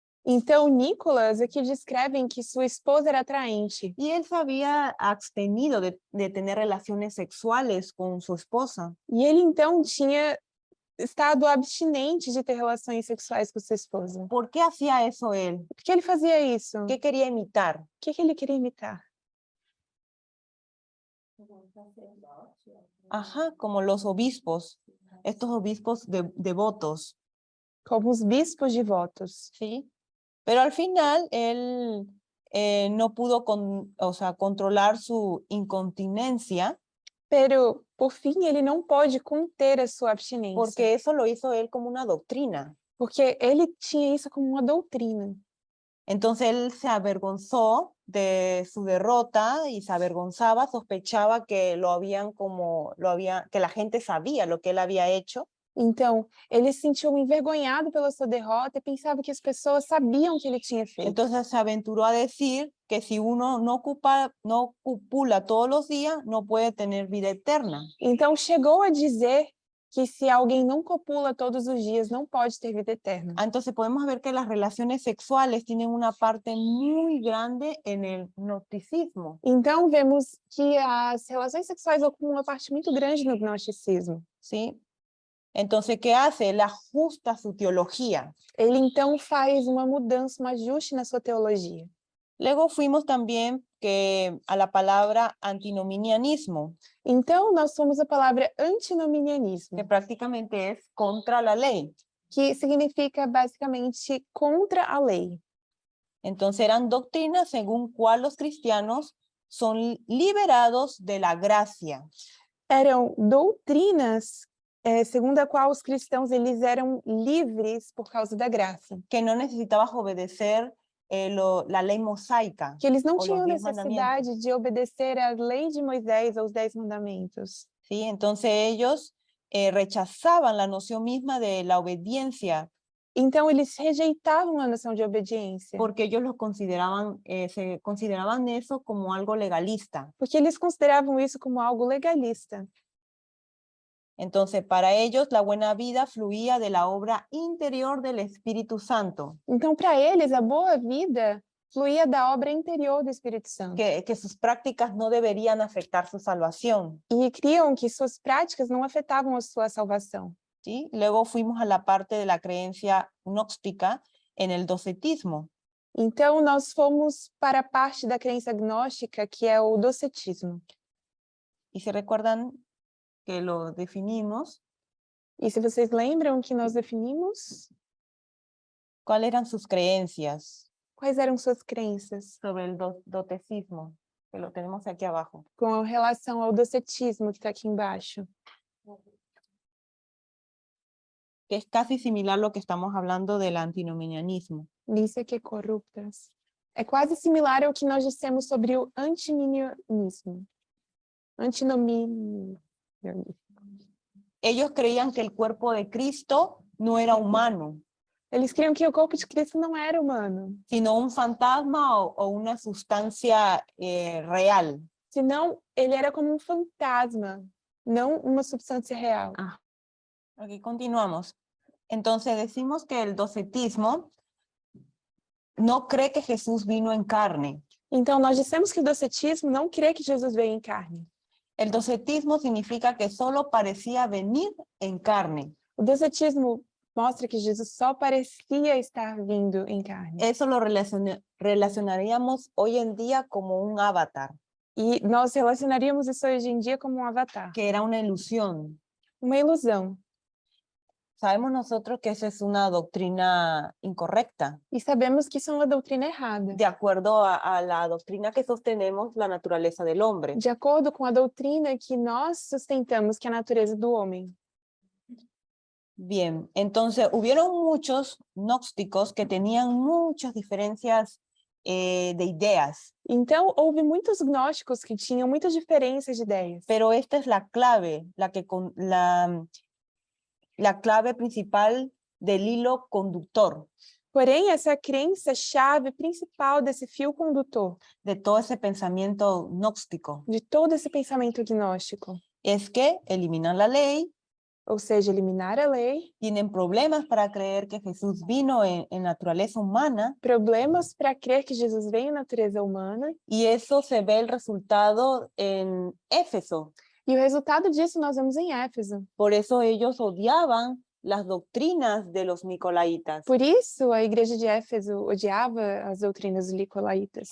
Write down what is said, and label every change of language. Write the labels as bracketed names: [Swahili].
[Portuguese] Então, Nicolas aqui descrevem que sua esposa era atraente. [Spanish] Y él se había abstenido de tener relaciones sexuales con su esposa. [Portuguese] E ele, então, tinha estado abstinente de ter relações sexuais com sua esposa. [Spanish] ¿Por qué hacía eso él? [Portuguese] Por que ele fazia isso? [Spanish] ¿Qué quería imitar? [Portuguese] O que ele queria imitar? [Spanish] Ajá, como los obispos, estos obispos devotos. [Portuguese] Como os bispos devotos. [Spanish] ¿Sí? Pero al final él no pudo controlar su incontinencia. Pero, [Portuguese] por fim, ele não pode conter a sua abstinência. [Spanish] Porque eso lo hizo él como una doctrina. [Portuguese] Porque ele tinha isso como uma doutrina. [Spanish] Entonces él se avergonzó de su derrota y se avergonzaba, sospechaba que que la gente sabía lo que él había hecho. [Portuguese] Então, ele se sentiu envergonhado pela sua derrota e pensava que as pessoas sabiam o que ele tinha feito. [Spanish] Entonces se aventuró a decir que si uno no copula todos los días, no puede tener vida eterna. [Portuguese] Então, chegou a dizer que se alguém não copula todos os dias, não pode ter vida eterna. [Spanish] Entonces podemos ver que las relaciones sexuales tienen una parte muy grande en el gnosticismo. [Portuguese] Então, vemos que as relações sexuais ocupam uma parte muito grande no gnosticismo. [Spanish] ¿Sí? Entonces, ¿qué hace? Él ajusta su teología. [Portuguese] Ele, então, faz uma mudança, um ajuste na sua teologia. [Spanish] Luego fuimos también a la palabra antinominianismo. [Portuguese] Então, nós somos a palavra antinominianismo. [Spanish] Que prácticamente es contra la ley. [Portuguese] Que significa, basicamente, contra a lei. [Spanish] Entonces, eran doctrinas según cual los cristianos son liberados de la gracia. [Portuguese] Eram doutrinas segundo a qual os cristãos eles eram livres por causa da graça. [Spanish] Que no necesitabas obedecer la ley mosaica. [Portuguese] Que eles não tinham necessidade de obedecer à lei de Moisés, aos 10 mandamentos. [Spanish] ¿sí? Entonces ellos rechazaban la noción misma de la obediencia [Portuguese] Então, eles rejeitavam a noção de obediência, [Spanish] porque ellos se consideraban eso como algo legalista. [Portuguese] porque eles consideravam isso como algo legalista. [Spanish] Entonces, para ellos la buena vida fluía de la obra interior del Espíritu Santo, [Portuguese] Então, para eles, a boa vida fluía da obra interior do Espírito Santo. [Spanish] que sus prácticas no deberían afectar su salvación. [Portuguese] E criam que suas práticas não afetavam a sua salvação. [Spanish] ¿Sí? Luego fuimos a la parte de la creencia gnóstica en el docetismo. [Portuguese] Então, nós fomos para a parte da crença gnóstica, que é o docetismo. [Spanish] Y se recuerdan que lo definimos, [Portuguese] E se vocês lembram que nós definimos, [Spanish] ¿cuáles eran sus creencias [Portuguese] quais eram suas crenças [Spanish] sobre el docetismo? Que lo tenemos aquí abajo. [Portuguese] com relação ao docetismo que está aqui embaixo? [Spanish] Que es casi similar a lo que estamos hablando del antinomianismo. Lícia que corruptas. [Portuguese] É quase similar ao que nós dissemos sobre o antinomianismo. Antinomianismo. [Spanish] Ellos creían que el cuerpo de Cristo no era humano, [Portuguese] Eles criam que o corpo de Cristo não era humano, [Spanish] sino un fantasma o una sustancia real. [Portuguese] senão ele era como um fantasma, não uma substância real. [Spanish] Aquí continuamos. Entonces decimos que el docetismo no cree que Jesús vino en carne. [Portuguese] Então, nós dissemos que o docetismo não crê que Jesus veio em carne. [Spanish] El docetismo significa que solo parecía venir en carne. [Portuguese] O docetismo mostra que Jesus só parecia estar vindo em carne. [Spanish] Eso lo relacionaríamos hoy en día como un avatar, [Portuguese] E nós relacionaríamos isso hoje em dia como um avatar, [Spanish] que era una ilusión. [Portuguese] uma ilusão. [Spanish] Sabemos nosotros que esa es una doctrina incorrecta, [Portuguese] E sabemos que isso é uma doutrina errada, [Spanish] de acuerdo a la doctrina que sostenemos la naturaleza del hombre. [Portuguese] de acordo com a doutrina que nós sustentamos, que é a natureza do homem. [Spanish] Bien, entonces hubieron muchos gnósticos que tenían muchas diferencias de ideas, [Portuguese] Então, houve muitos gnósticos que tinham muitas diferenças de ideias. [Spanish] pero esta es la clave, la clave principal del hilo conductor [Portuguese] Porém, essa é a crença-chave principal desse fio condutor, [Spanish] de todo ese pensamiento gnóstico, [Portuguese] de todo esse pensamento gnóstico. [Spanish] es que eliminan la ley, [Portuguese] Ou seja, eliminar a lei, [Spanish] tienen problemas para creer que Jesús vino en naturaleza humana, [Portuguese] problemas para crer que Jesus veio em natureza humana, [Spanish] y eso se ve el resultado en Éfeso. [Portuguese] e o resultado disso nós vemos em Éfeso. [Spanish] Por eso ellos odiaban las doctrinas de los nicolaitas, [Portuguese] Por isso, a igreja de Éfeso odiava as doutrinas dos nicolaítas,